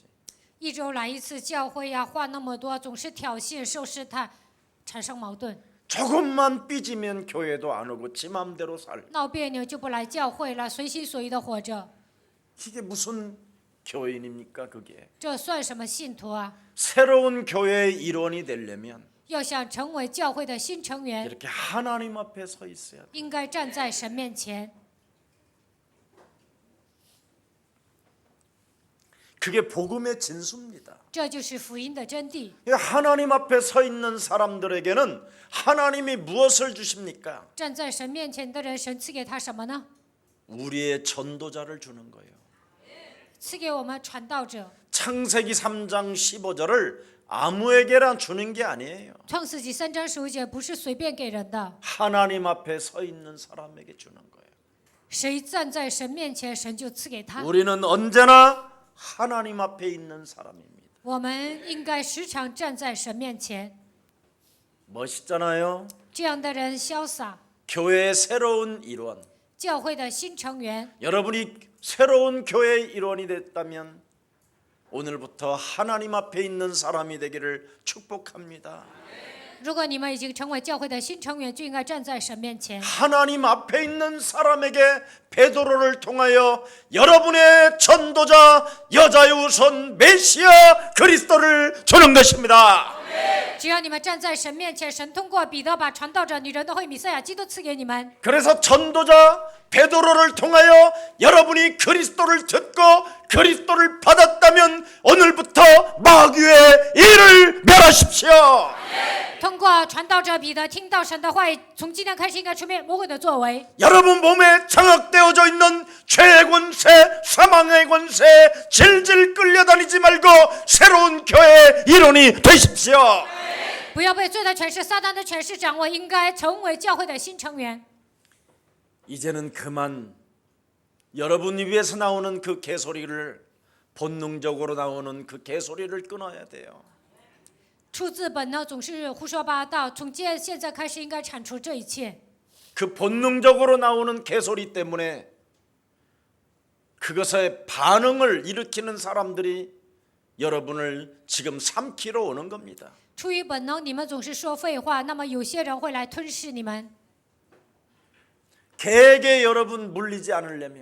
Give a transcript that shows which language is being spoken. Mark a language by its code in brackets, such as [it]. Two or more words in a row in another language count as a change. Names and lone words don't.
[zh] 一周来一次教会呀，话那么多，总是挑衅、受试探，产生矛盾。 [ko] 조금만 삐지면 교회도 안 오고 지 맘대로 살 [zh] 闹别扭就不来教会了，随心所欲的活着， [ko] 이게 무슨 교인입니까 그게 [zh] 这算什么信徒啊？ [ko] 새로운 교회의 일원이 되려면 [zh] 要想成为教会的新成员， [ko] 이렇게 하나님 앞에 서 있어야 돼. [zh] 应该站在神面前。 [ko] 그게 복음의 진수입니다. [zh] 这就是福音的真谛。 [ko] 하나님 앞에 서 있는 사람들에게는 하나님이 무엇을 주십니까? [zh] 站在神面前的人，神赐给他什么呢？ [ko] 우리의 전도자를 주는 거예요. [zh] 赐给我们传道者。 [ko] 창세기 3장 15절을 아무에게나 주는 게 아니에요. [zh] 创世纪3章15节不是随便给人的， [ko] 하나님 앞에 서 있는 사람에게 주는 거예요. [zh] 谁站在神面前，神就赐给他。 [ko] 우리는 언제나 하나님 앞에 있는 사람입니다. [zh] 我们应该时常站在神面前。 [ko] 멋있잖아요. [zh] 这样的人潇洒， [ko] 교회의 새로운 일원. [zh] 教会的新成员。 [ko] 여러분이 새로운 교회의 일원이 됐다면 오늘부터 하나님 앞에 있는 사람이 되기를 축복합니다. [zh] 如果你们已经成为教会的新成员，就应该站在神面前。 [ko] 하나님 앞에 있는 사람에게 베드로를 통하여 여러분의 전도자 여자의 선 메시아 그리스도를 주는 것입니다. [zh] 只要你们站在神面前，神通过彼得把传道者女人的会弥赛亚基督赐给你们。 [ko] 그래서 전도자 베드로를 통하여 여러분이 그리스도를 듣고 그리스도를 받았다면 오늘부터 마귀의 일을 멸하십시오. [zh] 通过传道者彼得听到神的话语，从今天开始应该出面魔鬼的作为。 [ko] 여러분 몸에 장악되어져 있는 죄의 권세, 사망의 권세 질질 끌려다니지 말고 새로운 교회의 일원이 되십시오. [zh] 不要被罪的权势、撒旦的权势掌握，应该成为教会的新成员。 [ko] 이제는 그만 여러분 입에서 나오는 그 개소리를 본능적으로 나오는 그 개소리를 끊어야 돼요. [zh] 出自本能总是胡说八道，从现在开始应该铲除这一切。 [ko] 그 본능적으로 나오는 개소리 때문에 그것의 반응을 일으키는 사람들이 여러분을 지금 삼키러 오는 겁니다. [zh] 出于本能，你们总是说废话，那么有些人会来吞噬你们。 [ko] 개에게 여러분 물리지 않으려면